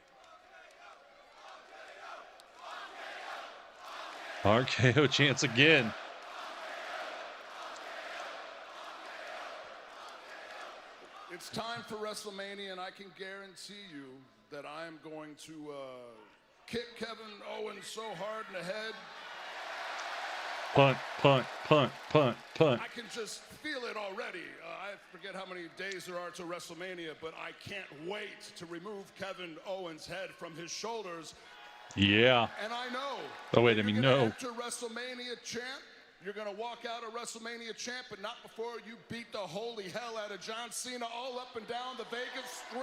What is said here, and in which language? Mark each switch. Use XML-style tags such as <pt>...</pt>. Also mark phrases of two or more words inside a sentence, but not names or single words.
<en>RKO chance again. It's time for WrestleMania, and I can guarantee you that I am going to kick Kevin Owens so hard in the head.</en> <ca>Punt, punt, punt, punt, punt.</ca> <en>I can just feel it already. I forget how many days there are to WrestleMania, but I can't wait to remove Kevin Owens' head from his shoulders. Yeah. And I know. Oh, wait, I you're mean, gonna no. enter WrestleMania champ. You're going to walk out of WrestleMania champ, but not before you beat the holy hell out of John Cena all up and down the Vegas Strip.</en>